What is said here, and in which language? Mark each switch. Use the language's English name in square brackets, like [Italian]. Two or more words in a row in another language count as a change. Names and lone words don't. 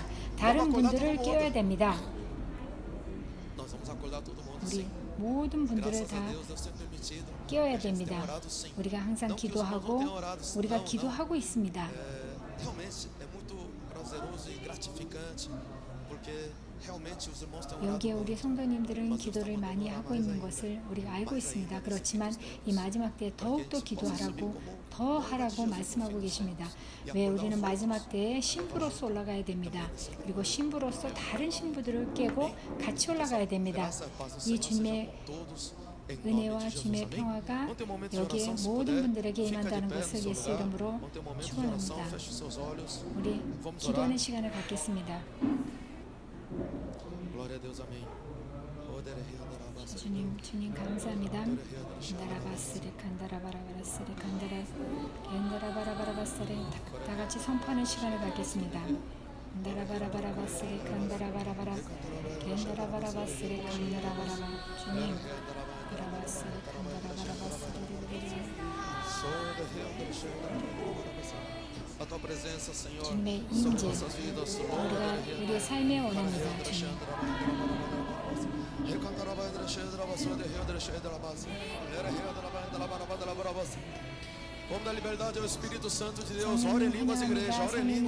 [Korean] 다른 분들을 깨워야 됩니다. 우리 모든 분들을 다 깨워야 됩니다. 우리가 항상 기도하고 우리가 기도하고 있습니다. [Portuguese] realmente os irmãos têm orado [Korean] 여기에 우리 [Portuguese] muito. [Korean] 성도님들은 기도를 많이 하고 있는 것을 우리가 알고 있습니다. 그렇지만 이 마지막 때에 더욱더 기도하라고 더 하라고 말씀하고 계십니다. 왜 우리는 마지막 때에 신부로서 올라가야 됩니다. 그리고 신부로서 다른 신부들을 깨고 같이 올라가야 됩니다. [Portuguese] Graça, paz do [Korean] 이 [Portuguese] Senhor [Korean] 주님의 [Portuguese] seja com todos. Em nome [Korean] 은혜와 [Portuguese] de Jesus, [Korean] 주님의 [Portuguese] amém? [Korean] 평화가 [Portuguese] Vamos ter um momento de [Korean] 여기에 [Portuguese] oração, se [Korean] 모든 [Portuguese] puder. [Korean] 분들에게 [Portuguese] Fica de [Korean] 임한다는 [Portuguese] pé no [Korean] 것을 [Portuguese] seu [Korean] 예수 [Portuguese] lugar. [Korean] 이름으로 [Portuguese] Vamos ter um momento de oração. [Korean] 축원합니다. [Portuguese] Feche os seus olhos. [Korean] 우리 [Portuguese] Vamos [Korean] 기도하는 [Portuguese] orar. [Korean] 시간을 갖겠습니다. [Portuguese] Glória a Deus, amém. [Korean] 주님 감사합니다. 간다라바스리 간다라바라바라스리 간다라바라바라바스리 다 같이 선포하는 시간을 갖겠습니다. 간다라바라바라바스리 간다라바라바라 간다라바라바스리 간다라바라바 주님 라바스리 간다라바라바스리 [Portuguese] A tua presença, Senhor, [Korean] 주님의 [Portuguese] sobre [Korean] 임재 [Portuguese] nossas vidas. [Korean] 우리가 우리의 삶에 원합니다. 주님 [Portuguese] Vamos dar liberdade ao Espírito Santo de Deus. Ore em línguas, igreja. Ore em língua.